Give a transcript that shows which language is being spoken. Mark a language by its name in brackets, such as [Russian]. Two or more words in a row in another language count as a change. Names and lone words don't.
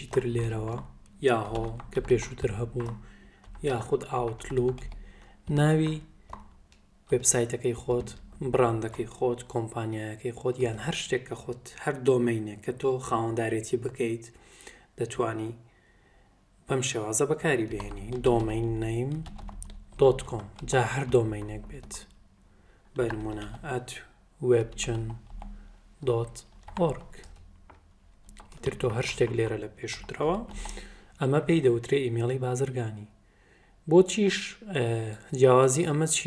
[Central Kurdish] تر لێرەوە یاهۆ کە پێشووتر هەبوو یاخود ئاوتلوک ناوی وێبسایتەکەی خۆت، براندەکەی خۆت، کۆمپانیایەکەی خۆت یان هەر شتێک کە خۆت هەر دۆمەینێک کە تۆ خاوەندارێتی بکەیت دەتوانی بەم شێوازە بەکاری بهێنی domain_name.com جا هەر دۆمەینێک بێت بە نمونە @webchen.org ئیتر تۆ هەر شتێک لێرە لە پێشووترەوە ئەمە پێی دەوترێ ئیمێڵی بازرگانی. بۆچیش جیاوازی ئەمە چیە؟